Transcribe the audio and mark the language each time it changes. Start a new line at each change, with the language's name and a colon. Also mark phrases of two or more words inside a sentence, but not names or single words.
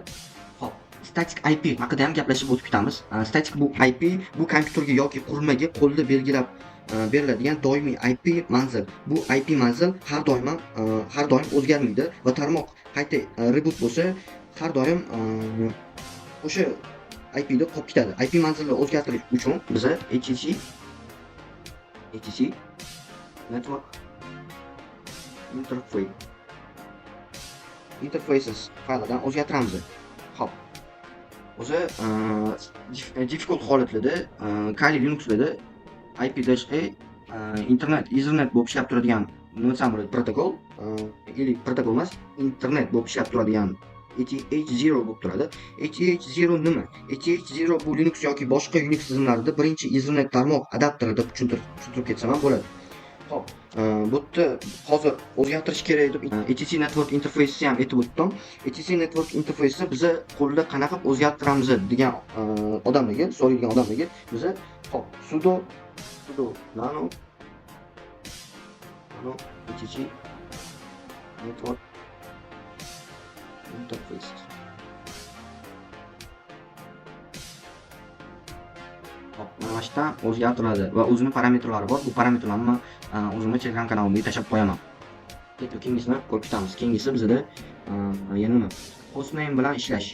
Uzbek: Xo'p, static IP haqida ham gaplashib o'tib ketamiz. Static bu IP bu kompyuterga yoki qurilmaga qo'lda belgilab beriladigan doimiy IP manzil. Bu IP manzil har doim o'zgarmaydi va tarmoq qayta reboot bo'lsa, har doim o'sha IP da qolib ketadi. IP manzilni o'zgartirish uchun biz
English: etc network interfaces
Uzbek: faylidan o'zgartiramiz. Xo'p. O'zi difficult holatlarda Kali Linuxlarda IP-A internet, ethernet bo'lib ishlab turadigan nima desam bo'ladi, protokol, или protokol emas, internet bo'lib ishlab turadigan ETH0 bo'lib turadi. ETH0 nima? ETH0 bu Linux yoki boshqa Unix tizimlarida birinchi ethernet tarmoq adapteri deb tushuntirib ketsam ham bo'ladi. Xo'p, bu yerda hozir o'zgartirish kerak deb
English: etc network interface
Uzbek: ham aytib o'tdim.
English: etc network interface
Uzbek: biz qo'lda qanaqa o'zgartiramiz degan odamlarga, so'raydigan odamlarga biz hop
English: sudo nano etc network interface
Uzbek: mana shu yerdan o'zgartiriladi va o'zining parametrlari bor. Bu parametrlarni o'zimning Telegram kanalimga tashlab qo'yaman. Keyingisini ko'rib ketamiz. Keyingisi bizda yana nima? Hostname bilan ishlash.